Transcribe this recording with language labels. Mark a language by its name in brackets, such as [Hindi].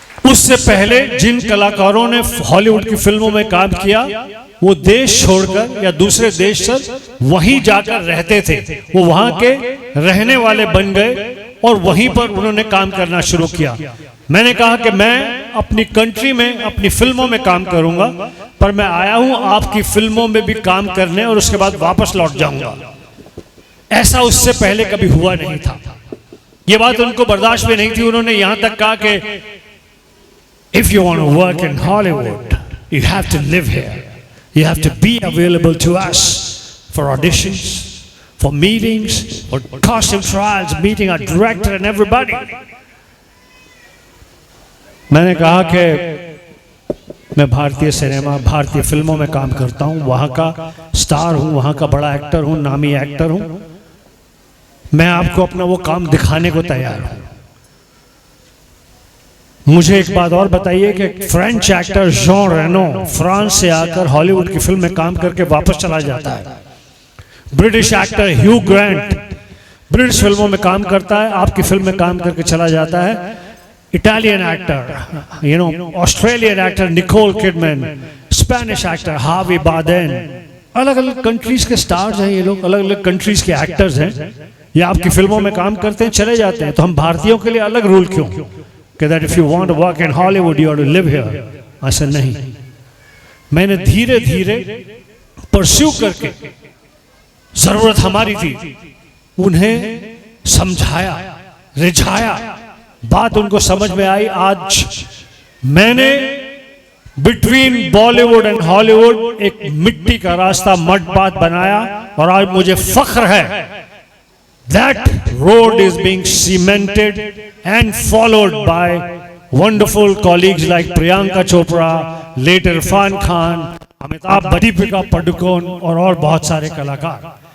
[Hindi] उससे पहले जिन कलाकारों ने हॉलीवुड की फिल्मों में काम किया वो देश छोड़कर या दूसरे देश से वहीं जाकर रहते थे, वो वहां के रहने वाले बन गए और वहीं पर उन्होंने काम करना शुरू किया। मैंने कहा कि मैं अपनी कंट्री में अपनी फिल्मों में काम करूंगा, पर मैं आया हूं आपकी फिल्मों में भी काम करने और उसके बाद वापस लौट जाऊंगा। ऐसा उससे पहले कभी हुआ नहीं था। ये बात उनको बर्दाश्त भी नहीं थी। उन्होंने यहां तक कहा कि [English] if you want to work in Hollywood, you have to live here. You have to be available to us for auditions, for meetings, for costume trials, meeting our director and everybody. [Hindi] मैंने कहा कि मैं भारतीय cinema, भारतीय फिल्मों में काम करता हूं, वहां का स्टार हूं, वहां का बड़ा एक्टर हूं, नामी एक्टर हूं। मैं आपको अपना वो काम दिखाने को तैयार हूं। मुझे एक बात और बताइए कि French actor John Reno France से आकर हॉलीवुड की फिल्म में काम करके वापस चला जाता है। ब्रिटिश एक्टर ह्यू ग्रांट ब्रिटिश फिल्मों में काम करता है, आपकी फिल्म में काम करके चला जाता है। Italian actor, Australian actor Nicole Kidman, Spanish actor हावी बार्देन, अलग अलग कंट्रीज के स्टार्स हैं ये लोग, अलग अलग कंट्रीज के एक्टर्स हैं। ये आपकी फिल्मों में काम करते हैं, चले जाते हैं। तो हम भारतीयों के लिए अलग रूल क्यों कि [English] that if you want to work in Hollywood you have to live here? [Hindi] ऐसा नहीं। मैंने धीरे धीरे परस्यू करके, जरूरत हमारी थी, उन्हें समझाया, रिझाया, बात उनको समझ में आई। आज मैंने [English] between Bollywood and Hollywood [Hindi] एक मिट्टी का रास्ता [English] mud path [Hindi] बनाया, और आज मुझे फख्र है [English] that road is being cemented and followed by wonderful colleagues like Priyanka Chopra, late Irfan Khan, Amitabh Deepika Padukone [Hindi] और बहुत सारे कलाकार।